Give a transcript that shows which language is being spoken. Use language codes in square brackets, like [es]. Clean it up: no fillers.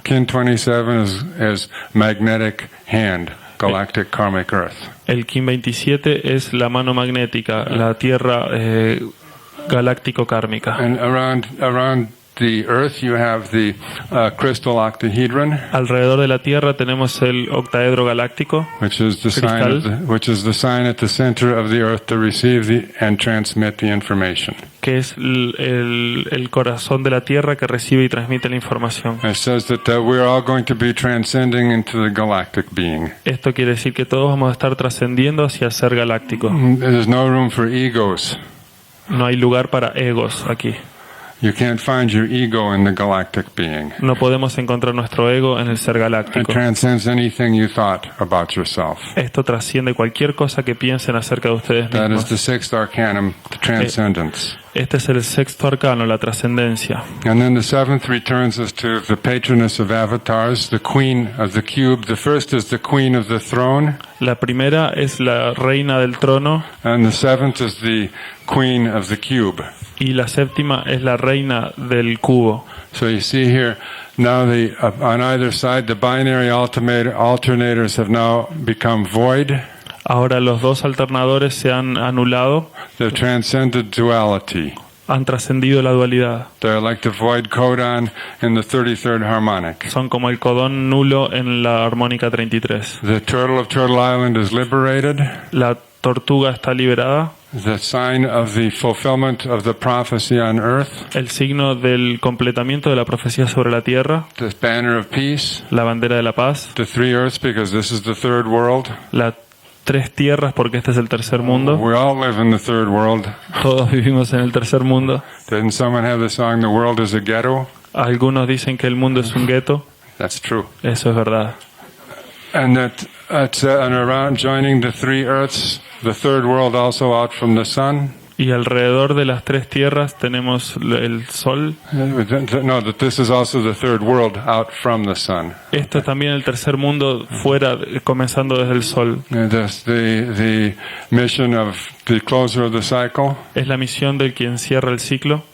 [en] Kin 27 is magnetic hand, galactic karmic earth. [es] El Kim 27 es la mano magnética, la tierra galáctico-kármica. [en] And around the earth you have the crystal octahedron, [es] Alrededor de la Tierra tenemos el octaedro galáctico, [en] which is the sign at the center of the earth to receive and transmit the information. [es] que es el corazón de la Tierra que recibe y transmite la información. [en] It says that we're all going to be transcending into the galactic being. [es] Esto quiere decir que todos vamos a estar trascendiendo hacia el ser galáctico. [en] There's no room for egos. [es] No hay lugar para egos aquí. [en] You can't find your ego in the galactic being. [es] No podemos encontrar nuestro ego en el ser [en] It [es] galáctico. [en] transcends anything you thought about yourself. [es] Esto trasciende cualquier cosa que piensen acerca de ustedes [en] That is [es] mismos. [en] the sixth arcanum, the transcendence. [es] Este es el sexto arcano, la trascendencia. [en] And then the seventh returns us to the patroness of avatars, the queen of the cube. The first is the queen of the throne, [es] La primera es la reina del trono [en] and the seventh is the queen of the cube. [es] y la séptima es la reina del cubo. [en] So you see here, now on either side, the binary alternators have now become void. [es] Ahora los dos alternadores se han anulado, [en] They've transcended duality. [es] han trascendido la dualidad. [en] They're like the void codon in the 33rd harmonic. [es] Son como el codón nulo en la armónica 33. [en] The turtle of Turtle Island is liberated. [es] La tortuga está liberada. [en] The sign of the fulfillment of the prophecy on earth. [es] El signo del completamiento de la profecía sobre la tierra. [en] The banner of peace. [es] La bandera de la paz. [en] The three earths, because this is the third world. [es] Las tres tierras, porque este es el tercer mundo. [en] We all live in the third world. [es] Todos vivimos en el tercer mundo. [en] Didn't someone have the song, "The world is a ghetto"? [es] Algunos dicen que el mundo es un gueto. [en] That's true. [es] Eso es verdad. [en] And that and around joining the three earths, the third world also out from the sun. [es] Y alrededor de las tres tierras tenemos el sol. [en] No, that this is also the third world out from the sun. [es] Esto es también el tercer mundo fuera, comenzando desde el sol. [en] That's the mission of the closer of the cycle. [es] Es la misión del quien cierra el ciclo.